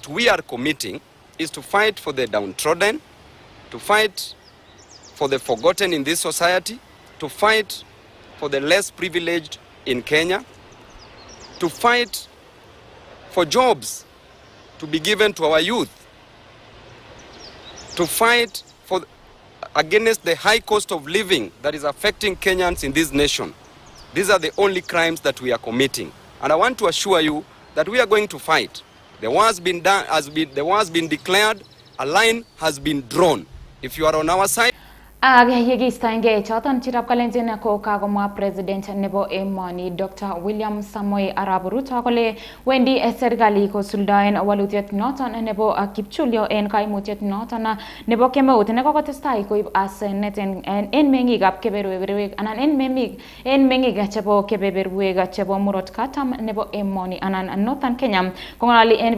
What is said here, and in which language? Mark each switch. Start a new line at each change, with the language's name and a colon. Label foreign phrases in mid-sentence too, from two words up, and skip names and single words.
English: we are committing is to fight for the downtrodden, to fight for the forgotten in this society, to fight for the less privileged in Kenya, to fight for jobs to be given to our youth, to fight against the high cost of living that is affecting Kenyans in this nation. These are the only crimes that we are committing. And I want to assure you that we are going to fight. The war has been done, the war has been declared, a line has been drawn. If you are on our side,
Kalenjin: Yegistainge choton chirap kalenjin ko kagomwa President nebo emoni Dr. William Samoei Arap Ruto kole wendi serikali kosuldaen walutiet noton nebo kipchulyo en kaimutiet noton nebo kemeut ne kokotestai koib asenet en mengikab keberberwek anan en mengik chebo keberberwek chebo murot katam nebo emoni anan Northern Kenya kongali en